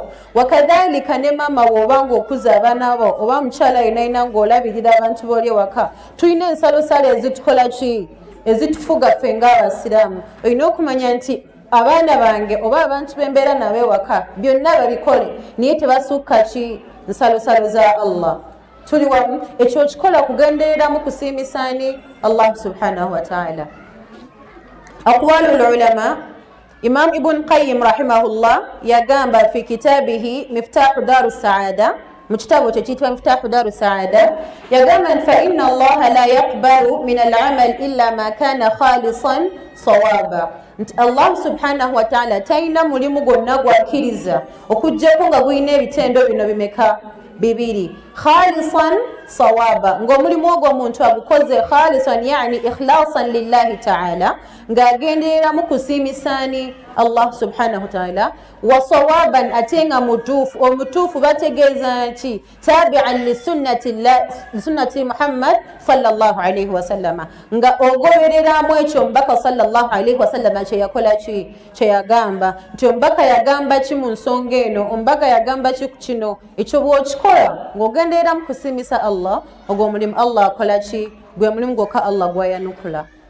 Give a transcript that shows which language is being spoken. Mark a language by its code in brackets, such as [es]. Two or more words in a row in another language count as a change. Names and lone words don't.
[lg] Wakadhalika ne maama bw'oba ng'okuza abaana bo oba mukyala yenna ng'olabirira abantu b'oli ewaka, tulina ensalosalo ezitukola ki? Ezitufuga ffe ng'Abasiraamu. Olina okumanya nti abaana bange oba abantu b'embeera nabo ewaka byonna babikole naye tebasukka ki? Nsalosalo za Allah. Tuli wamu, ekyo kikola kugendereramu kusiimisani [ar] الله سبحانه وتعالى. أقوال العلماء, [lg] Imam Ibn Qayyim rahimahullah yagamba [ar] في كتابه [lg] Miftahu Daru Saada, mu kitabu kye kiyitibwa Miftahu Daru Saada, yagamba nti [ar] فإن الله لا يقبل من العمل إلا ما كان خالصا صوابا. [lg] Nti [ar] الله سبحانه وتعالى [lg] talina mulimu gwonna gwakkiriza okuggyako nga gulina ebitendo bino bimeka? Bibiri. [ar] خالصا صوابا, [lg] ng'omulimu ogwo omuntu agukoze khalisan, [ar] يعني إخلاصا لله تعالى, [lg] ng'agendereramu kusiimisani [ar] الله سبحانه وتعالى. وصوابا, [lg] ate nga mutuufu. Omutuufu bategeeza nti [ar] تابعا لسنة محمد صلى الله عليه وسلم, [lg] nga ogobereramu ekyo omubaka [ar] صلى الله عليه وسلم [lg] kye yakola ki? Kye yagamba. Nti omubaka yagamba ki mu nsonga eno? Omubaka yagamba ki ku kino? Ekyo bw'okikola ng'ogendereramu kusiimisa Allah, ogwo omulimu Allah akola ki? Gwe mulimu gwokka Allah gwayanukula.